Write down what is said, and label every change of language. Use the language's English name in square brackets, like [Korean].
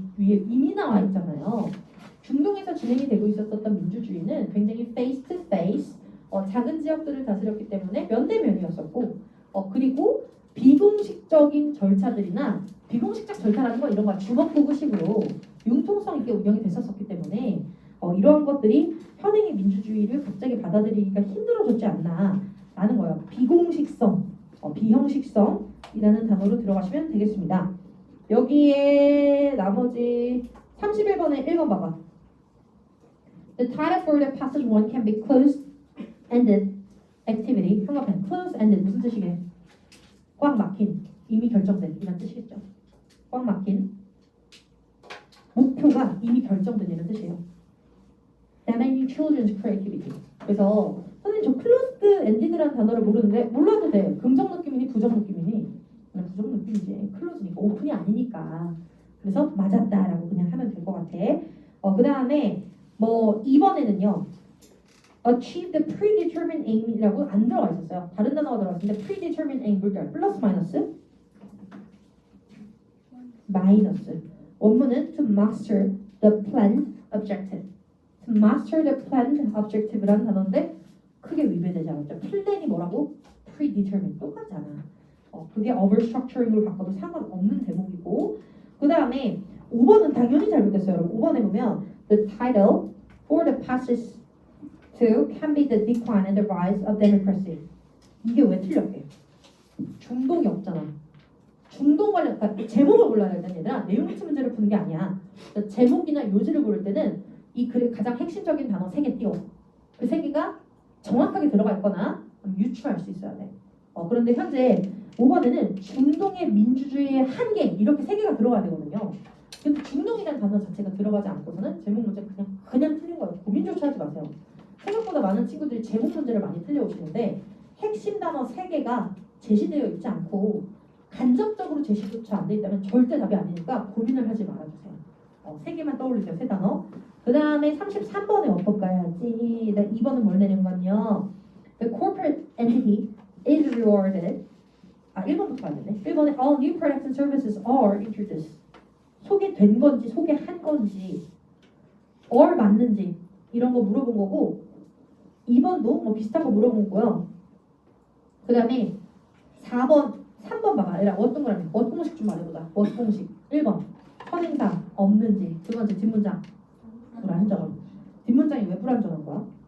[Korean] 위에 이미 나와 있잖아요. 중동에서 진행이 되고 있었던 민주주의는 굉장히 face to face, 작은 지역들을 다스렸기 때문에 면대면이었었고, 그리고 비공식적인 절차들이나 비공식적 절차라는 건 이런 거 주먹구구식으로 융통성 있게 운영이 됐었기 때문에 이러한 것들이 현행의 민주주의를 갑자기 받아들이기가 힘들어졌지 않나라는 거예요. 비공식성, 비형식성이라는 단어로 들어가시면 되겠습니다. 여기에 나머지 31번에 1번 봐봐. [English] The title for the passage 1 can be closed-ended activity. [Korean] 한가편 closed-ended 무슨 뜻이게? 꽉 막힌, 이미 결정된 이란 뜻이겠죠. 꽉 막힌 목표가 이미 결정된 이런 뜻이에요. [English] Damaging children's creativity. [Korean] 그래서 선생님 저 closed-ended라는 단어를 모르는데 몰라도 돼. 긍정 느낌이니 부정 느낌이니? 그냥 부정 느낌이지. close니까 오픈이 아니니까. 그래서 맞았다라고 그냥 하면 될 것 같아. 그 다음에 뭐 2번에는요. [English] achieve the predetermined aim [Korean] 이라고 안 들어가 있었어요. 다른 단어가 들어갔는데 predetermined aim 뭘까요? 플러스 마이너스? 마이너스. 원문은 [English] to master the planned objective. to master the planned objective [Korean] 라는 단어인데 크게 위배되지 않았죠. 플랜이 뭐라고? predetermined 똑같잖아. 그게 overstructuring으로 바꿔도 상관없는 대목이고 그 다음에 5번은 당연히 잘못됐어요. 여러분 5번에 보면 [English] the title for the passage 2 can be the decline and the rise of democracy. [Korean] 이게 왜 틀렸게? 중동이 없잖아. 중동 관련 그러니까 제목을 골라야 된다는 얘들아. 내용 미치 문제를 푸는 게 아니야. 그러니까 제목이나 요지를 고를 때는 이 글의 가장 핵심적인 단어 3개 띄워. 그 3개가 정확하게 들어가 있거나 유추할 수 있어야 돼. 그런데 현재 5번에는 중동의 민주주의의 한계 이렇게 3개가 들어가야 되거든요. 근데 중동이라는 단어 자체가 들어가지 않고서는 제목 문제 그냥 틀린 거예요. 고민조차 하지 마세요. 생각보다 많은 친구들이 제목 문제를 많이 틀려오시는데 핵심 단어 3개가 제시되어 있지 않고 간접적으로 제시조차 안 돼 있다면 절대 답이 아니니까 고민을 하지 말아주세요. 3개만 떠올리세요. 3단어. 그 다음에 33번에 어법 가야지. 2번은 뭘 내는 건요. [English] The corporate entity is rewarded. [Korean] 1번부터 가야 되네. 1번에 [English] all new products and services are introduced. [Korean] 소개된 건지 소개한 건지 or 맞는지 이런 거 물어본 거고 2번도 뭐 비슷한 거 물어본 거고요. 그 다음에 3번 봐봐. 얘들아 어떤 거라면 what 공식 좀 말해보자. what 공식 1번 선행사 없는지 두 번째 뒷문장 불안정한 뒷문장이 왜 불안정한 거야?